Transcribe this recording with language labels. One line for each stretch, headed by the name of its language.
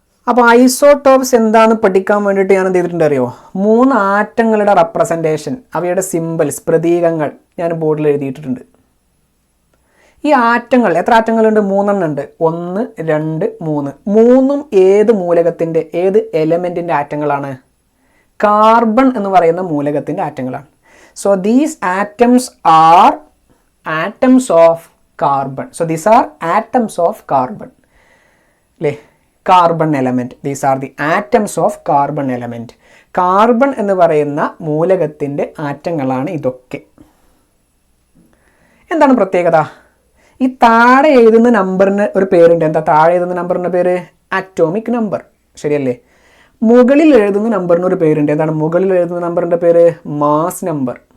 Malayalam: അപ്പോൾ ഐസോട്ടോപ്സ് എന്താണെന്ന് പഠിക്കാൻ വേണ്ടിയിട്ട് ഞാൻ എന്ത് ചെയ്തിട്ടുണ്ട് അറിയോ? 3 ആറ്റങ്ങളുടെ റെപ്രസെൻറ്റേഷൻ, അവയുടെ സിമ്പിൾസ്, പ്രതീകങ്ങൾ ഞാൻ ബോർഡിൽ എഴുതിയിട്ടുണ്ട്. ഈ ആറ്റങ്ങൾ, എത്ര ആറ്റങ്ങളുണ്ട്? 3 ഉണ്ട്. 1 2 3. 3ഉം ഏത് മൂലകത്തിൻ്റെ, ഏത് എലമെൻറ്റിൻ്റെ ആറ്റങ്ങളാണ്? കാർബൺ എന്ന് പറയുന്ന മൂലകത്തിൻ്റെ ആറ്റങ്ങളാണ്.
English: So these atoms are atoms of carbon. So these are atoms of carbon. Carbon element. These are the atoms of carbon element.
Malayalam: Carbon എന്ന് പറയുന്ന മൂലകത്തിൻ്റെ ആറ്റങ്ങളാണ് ഇതൊക്കെ. എന്താണ് പ്രത്യേകത? ഈ താഴെ എഴുതുന്ന നമ്പറിന് ഒരു പേരുണ്ട്. എന്താ താഴെ എഴുതുന്ന നമ്പറിൻ്റെ പേര്? Atomic number. ശരിയല്ലേ? മുകളിൽ എഴുതുന്ന നമ്പറിന് ഒരു പേരുണ്ട്. എന്താണ് മുകളിൽ എഴുതുന്ന നമ്പറിൻ്റെ പേര്? Mass number.